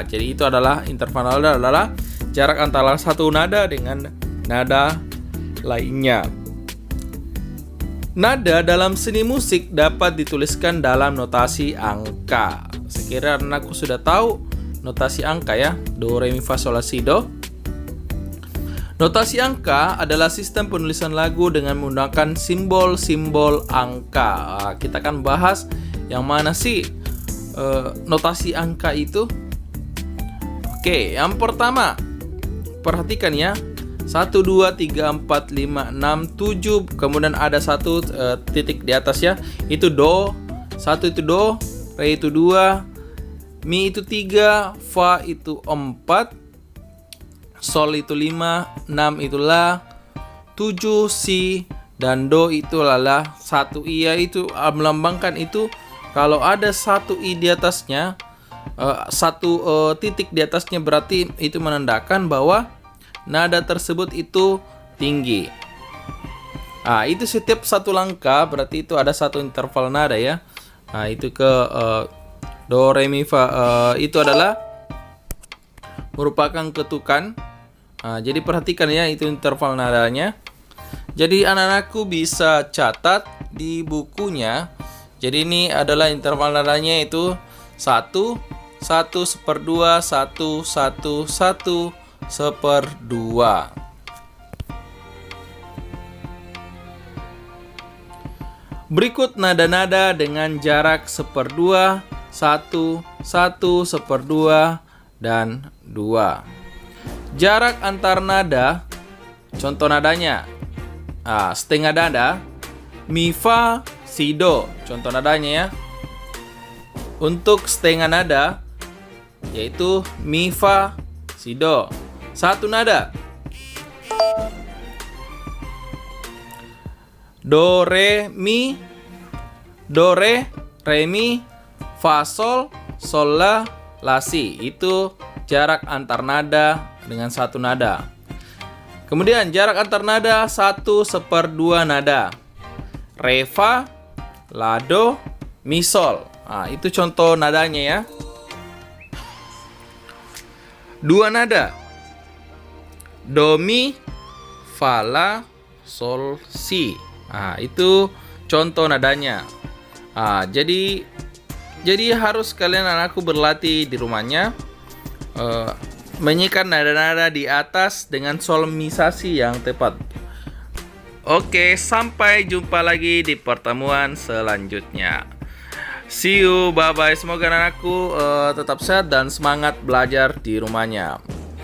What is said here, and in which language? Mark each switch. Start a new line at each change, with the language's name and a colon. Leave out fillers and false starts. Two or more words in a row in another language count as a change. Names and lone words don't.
Indonesian: Jadi itu adalah interval nada adalah jarak antara satu nada dengan nada lainnya. Nada dalam seni musik dapat dituliskan dalam notasi angka. Sekiranya anakku sudah tahu notasi angka ya, do, re, mi, fa, sol, la, si, do. Notasi angka adalah sistem penulisan lagu dengan menggunakan simbol-simbol angka. Kita akan bahas yang mana sih notasi angka itu. Oke, yang pertama, perhatikan ya. 1, 2, 3, 4, 5, 6, 7. Kemudian ada satu titik di atas ya. Itu do. 1 itu do. Re itu 2. Mi itu 3. Fa itu 4. Sol itu 5. 6 itu la. 7 si. Dan do itu la. 1 i itu melambangkan itu. Kalau ada 1 i di atasnya, satu titik di atasnya, berarti itu menandakan bahwa nada tersebut itu tinggi. Itu setiap satu langkah berarti itu ada satu interval nada ya. Itu ke do, re, mi, fa, itu adalah merupakan ketukan. Jadi perhatikan ya, itu interval nadanya. Jadi anak-anakku bisa catat di bukunya. Jadi ini adalah interval nadanya itu 1, 1/2, 1, 1, 1, 1/2. Berikut nada-nada dengan jarak 1/2, 1, 1, 1/2, dan 2. Jarak antar nada, contoh nadanya. Setengah nada, mi, fa, si, do. Contoh nadanya ya. Untuk setengah nada, yaitu mi, fa, si, do. Satu nada, do, re, mi, fa, sol, la, si. Itu jarak antar nada dengan satu nada. Kemudian jarak antar nada 1/2 nada. Re, fa, la, do, mi, sol. Itu contoh nadanya ya. 2 nada. Do, mi, fa, la, sol, si. Itu contoh nadanya. Jadi harus kalian anakku berlatih di rumahnya menyikat nada-nada di atas dengan solemisasi yang tepat. Oke, sampai jumpa lagi di pertemuan selanjutnya.
English: See you, bye-bye.
Indonesian: Semoga anakku tetap sehat dan semangat belajar di rumahnya.